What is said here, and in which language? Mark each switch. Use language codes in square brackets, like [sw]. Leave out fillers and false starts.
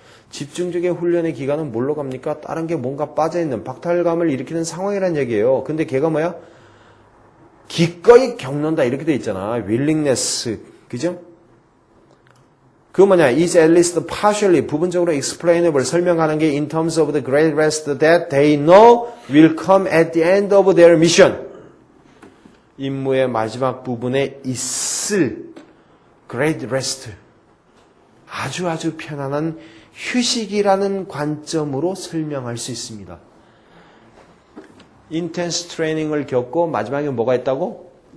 [ko] 집중적인 훈련의 기간은 뭘로 갑니까? 다른 게 뭔가 빠져있는 박탈감을 일으키는 상황이란 얘기예요. 근데 걔가 뭐야? 기꺼이 겪는다 이렇게 돼 있잖아. willingness. 그죠? 그거 뭐냐? [en] is at least partially [ko] 부분적으로 [en] explainable [ko] 설명하는 게 [en] in terms of the great rest that they know will come at the end of their mission. [ko] 임무의 마지막 부분에 있을 great rest. 아주 편안한 휴식이라는 관점으로 설명할 수 있습니다. intense training을 겪고 마지막에 뭐가 있다고?